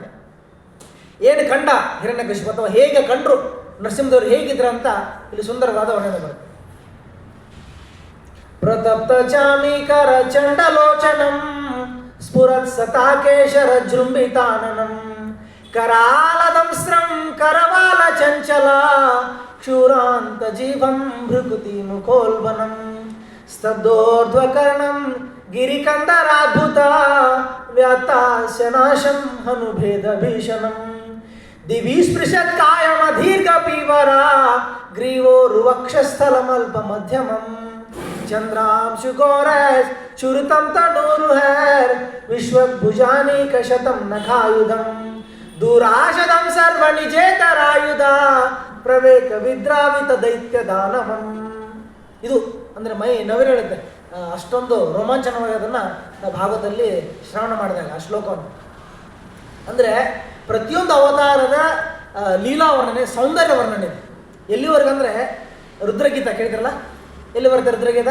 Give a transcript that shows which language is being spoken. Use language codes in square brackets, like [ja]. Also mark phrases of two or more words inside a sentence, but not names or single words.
[kn] ಏನು ಕಂಡ ಹಿರಣ್ಯಕಶಿಪು, ಅಥವಾ ಹೇಗೆ ಕಂಡ್ರು ನರಸಿಂಹದೇವರು ಹೇಗಿದ್ರ ಅಂತ ಇಲ್ಲಿ ಸುಂದರವಾದ ವರ್ಣನೆ ಬರುತ್ತೆ. [sa] ಪ್ರತಪ್ತ ಚಾಮೀಕರ ಚಂಡಲೋಚನಂ ಸ್ಫುರತ್ ಸತಾಕೇಶರ ಜೃಂಭಿತಾನನಂ ಕರಾಲದಂಸ್ರಂ ಕರವಾಲ ಚಂಚಲ ಕ್ಷೂರಾಂತ ಜೀವಂ ಭೃಕುತಿ ಮುಖೋಲ್ಬನಂ ಸ್ತಬ್ಧೋರ್ಧ್ವಕರ್ಣಂ ಗಿರಿಕಂದರಾದ್ಭುತ ವ್ಯಾತಾಸ್ಯನಾಶಂ ಹನುಭೇದ ಭೀಷಣಂ ದಿವಿ ಸ್ಪೃಶತ್ ಕಾಯಮ ದೀರ್ಘ ಪೀವರ ಗ್ರೀವೋರುವಕ್ಷಸ್ಥಲಮಲ್ಪ ಮಧ್ಯಮಂ ಚಂದ್ರಾಂಶು ಘೋರಸ್ ಚುರುತಂ ತನೂರುಹರ್ ವಿಶ್ವಭುಜಾನೀಕ ಶತಂ ನಖಾಯುಧಂ ದೂರಾಶದಂ ಸರ್ವ ನಿಜೇತರಾಯುಧ ಪ್ರವೇಕ ವಿದ್ರಾವಿತ ದೈತ್ಯ ದಾನವಂ. [kn] ಇದು ಅಂದರೆ ಮೈ ನವಿರೇಳುತ್ತೆ. ಅಷ್ಟೊಂದು ರೋಮಾಂಚನವಾಗಿ ಅದನ್ನು ಭಾಗವತದಲ್ಲಿ ಶ್ರವಣ ಮಾಡಿದಾಗ ಆ ಶ್ಲೋಕವನ್ನು. ಅಂದರೆ ಪ್ರತಿಯೊಂದು ಅವತಾರದ ಲೀಲಾ ವರ್ಣನೆ, ಸೌಂದರ್ಯ ವರ್ಣನೆ. ಎಲ್ಲಿವರೆಗಂದರೆ ರುದ್ರಗೀತ ಕೇಳಿದ್ರಲ್ಲ, ಎಲ್ಲಿ ಬರುತ್ತೆ ರುದ್ರಗೀತೆ?